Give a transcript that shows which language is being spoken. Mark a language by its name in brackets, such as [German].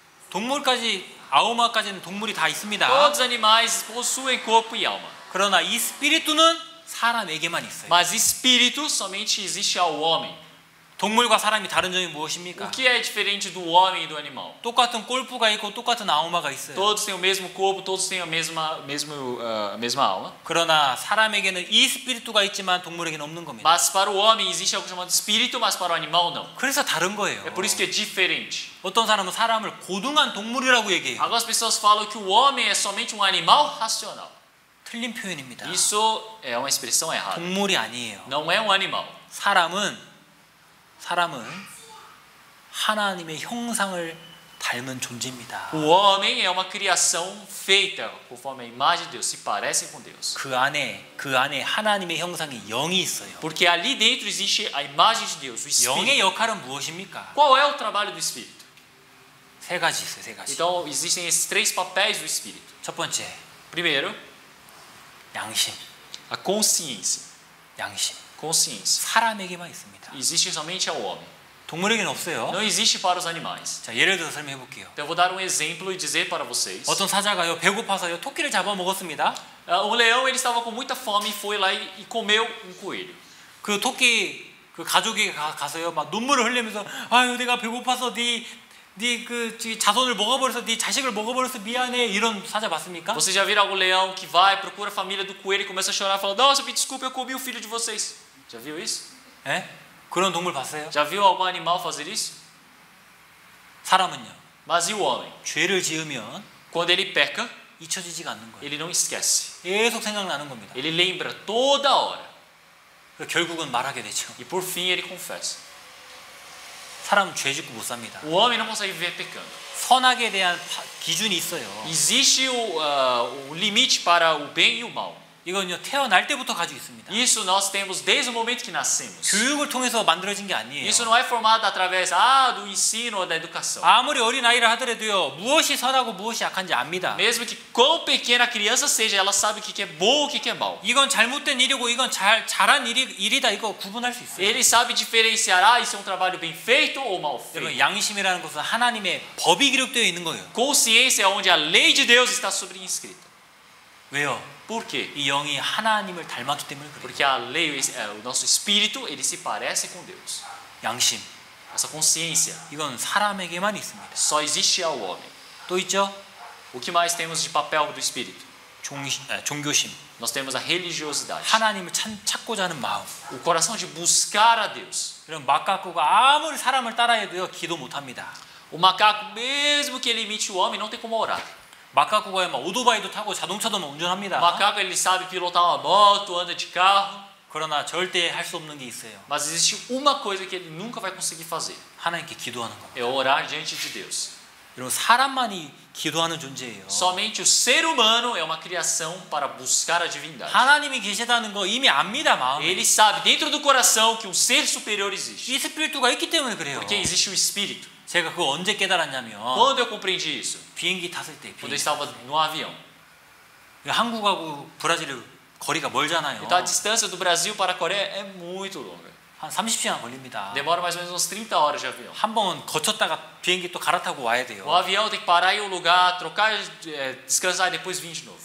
[Korean] 동물까지 아우마까지는 동물이 다 있습니다. [Portuguese] Todos os animais possuem corpo e alma. [Korean] 그러나 이 스피리투는 사람에게만 있어요. [Portuguese] Mas espírito somente existe ao homem. [Korean] 동물과 사람이 다른 점이 무엇입니까? [Portuguese] O que é diferente do homem e do animal? [Korean] 똑같은 골프가 있고 똑같은 아우마가 있어요. [Portuguese] Todos têm o mesmo corpo, todos têm a mesma alma. [Korean] 그러나 사람에게는 이 스피리투가 있지만 동물에게는 없는 겁니다. [Portuguese] Mas para o homem existe algo chamado espírito, mas para o animal não. [Korean] 그래서 다른 거예요. [Portuguese] É por isso que é diferente. [Korean] 어떤 사람은 사람을 고등한 동물이라고 얘기해요. [Portuguese] Algumas pessoas falam que o homem é somente um animal racional. [Korean] 틀린 표현입니다. [Portuguese] Isso é uma expressão errada. [Korean] 동물이 아니에요. [Portuguese] Não é um animal. [Korean] 사람은 하나님의 형상을 닮은 존재입니다. [Portuguese] O homem é uma criação feita conforme a imagem de Deus, se parecem com Deus. [Korean] 그 안에 하나님의 형상이 영이 있어요. [Portuguese] Porque ali dentro existe a imagem de Deus, o [Korean] 영의 [Portuguese] espírito. [Korean] 역할은 무엇입니까? [Portuguese] Qual é o trabalho do espírito? [Korean] 세 가지 있어요. 세 가지. [Portuguese] Então existem esses três papéis do espírito. [Korean] 첫 번째, [Portuguese] Primeiro, [Korean] 양심. [Portuguese] a consciência. [Korean] 양심. [Portuguese] Consciência. [Korean] 사람에게만 있습니다. [Portuguese] Existe somente ao homem. [Korean] 동물에게는 없어요. [Portuguese] Não existe para os animais. [Korean] 자, 예를 들어 설명해 볼게요. [Portuguese] Então eu vou dar um exemplo e dizer para vocês. [Korean] 어떤 사자가요 배고파서요 토끼를 잡아 먹었습니다. [Portuguese] Um leão, ele estava com muita fome e foi lá e comeu um coelho. [Korean] 그 토끼 그 가족이 가서요 막 눈물을 흘리면서 아유 내가 배고파서 네 자손을 먹어버려서 네 자식을 먹어버려서 미안해 이런 사자 봤습니까? [Portuguese] Você já viram algum leão que vai, procura a família do coelho e começa a chorar e fala: Nossa, me desculpe, eu comi o filho de vocês. Já viu isso? [Korean] 예? 그런 동물 봤어요? [Portuguese] Já viu algum animal fazer isso? [Korean] 사람은요. [Portuguese] Mas e o homem? [Korean] 죄를 지으면 [Portuguese] Quando ele peca, [Korean] 잊혀지지가 않는 거예요. [Portuguese] ele não esquece. [Korean] 계속 생각나는 겁니다. [Portuguese] Ele lembra toda hora. [Korean] 그래서 결국은 말하게 되죠. [Portuguese] E por fim ele confessa. [Korean] 사람은 죄 짓고 못 삽니다. [Portuguese] O homem não consegue viver pecando. [Korean] 선악에 대한 기준이 있어요. [Portuguese] Existe o limite para o bem e o mal. [Korean] 이건요 태어날 때부터 가지고 있습니다. [Portuguese] Isso nós temos desde o momento que nascemos. [Korean] 교육을 통해서 만들어진 게 아니에요. [Portuguese] Isso não é formado através do ensino ou da educação. [Korean] 아무리 어린 아이를 하더라도요 무엇이 선하고 무엇이 악한지 압니다. [Portuguese] Mesmo que quão pequena a criança seja, ela sabe o que é bom e o que é mal. [Korean] 이건 잘못된 일이고 이건 잘한 일이다 이거 구분할 수 있어요. [Portuguese] Ele sabe diferenciar isso é um trabalho bem feito ou mal [Korean] 여러분 [Portuguese] feito. [Korean] 양심이라는 것은 하나님의 법이 기록되어 있는 거예요. [Portuguese] Consciência é onde a lei de Deus está sobrescrita. [Korean] 왜요? [Portuguese] Por quê? [Korean] 이 영이 하나님을 닮았기 때문에 그래요. [Portuguese] Porque a lei, o nosso espírito, ele se parece com Deus. [Korean] 양심 [Portuguese] Essa consciência [Korean] 이건 사람에게만 있습니다. [Portuguese] só existe ao homem. [Korean] 또 있죠? [Portuguese] O que mais temos de papel do espírito? [Korean] 종교심. [Portuguese] Nós temos a religiosidade. [Korean] 하나님을 찾고자 하는 마음. [Portuguese] O coração de buscar a Deus. [Korean] 그럼 마카코가 아무리 사람을 따라해도요 기도 못합니다. [Portuguese] O macaco, mesmo que ele imite o homem, não tem como orar. [Korean] 마카코가 막 오토바이도 타고 자동차도 운전합니다. [Portuguese] O macaco, ele sabe pilotar uma moto, anda de carro. [Korean] 그러나 절대 할 수 없는 게 있어요. [Portuguese] Mas existe uma coisa que ele nunca vai conseguir fazer. [Korean] 하나님께 기도하는 겁니다. [Portuguese] É orar diante de Deus. [Korean] 여러분 사람만이 기도하는 존재예요. [Portuguese] Somente o ser humano é uma criação para buscar a divindade. [Korean] 하나님이 계시다는 거 이미 압니다 마음에. [Portuguese] Ele sabe dentro do coração que um ser superior existe. [Korean] 이 스피리트가 있기 때문에 그래요. [Portuguese] Porque existe o espírito. [Korean] 제가 그거 언제 깨달았냐면 [Portuguese] Quando eu compreendi isso? [Korean] 비행기 탔을 때 [Portuguese] Quando eu estava no avião. [Korean] 한국하고 브라질 거리가 멀잖아요. [Portuguese] Então a distância do Brasil para a Coreia é muito longa. [Korean] 한 30시간 걸립니다. [Portuguese] Demora mais ou menos uns 30 horas de avião. [Korean] 한 번은 거쳤다가 비행기 또 갈아타고 와야 돼요. [Portuguese] O avião tem que parar em um lugar, trocar, descansar e depois vir de novo.